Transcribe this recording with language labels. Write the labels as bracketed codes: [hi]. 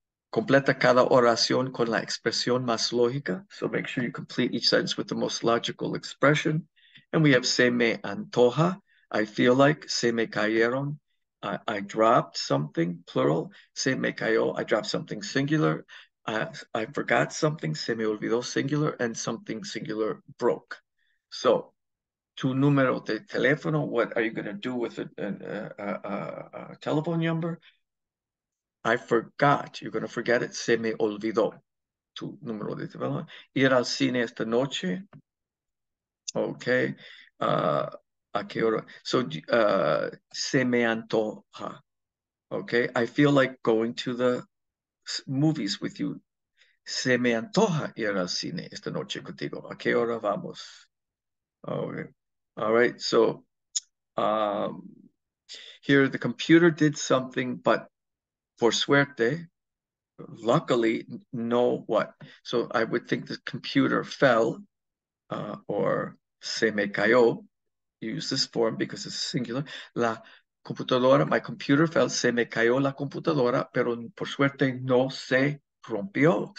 [es] Completa cada oración con la expresión más lógica. [en] So make sure you complete each sentence with the most logical expression. And we have [es] se me antoja. [en] I feel like. [es] Se me cayeron. [en] I dropped something, plural. [es] Se me cayó. [en] I dropped something, singular. I forgot something. [es] Se me olvidó, [en] singular. And something singular broke. So [es] tu número de teléfono, [en] what are you going to do with a telephone number? I forgot. You're going to forget it. [es] Se me olvidó. Tu número de teléfono. Ir al cine esta noche. Okay. ¿A qué hora? So, se me antoja. Okay. [en] I feel like going to the movies with you. [es] Se me antoja ir al cine esta noche contigo. ¿A qué hora vamos? Okay. All right. [en] So, here the computer did something, but [es] por suerte, [en] luckily, no what? So I would think the computer fell or [es] se me cayó. [en] Use this form because it's singular. [es] La computadora, [en] my computer fell, [es] se me cayó la computadora, pero por suerte no se rompió.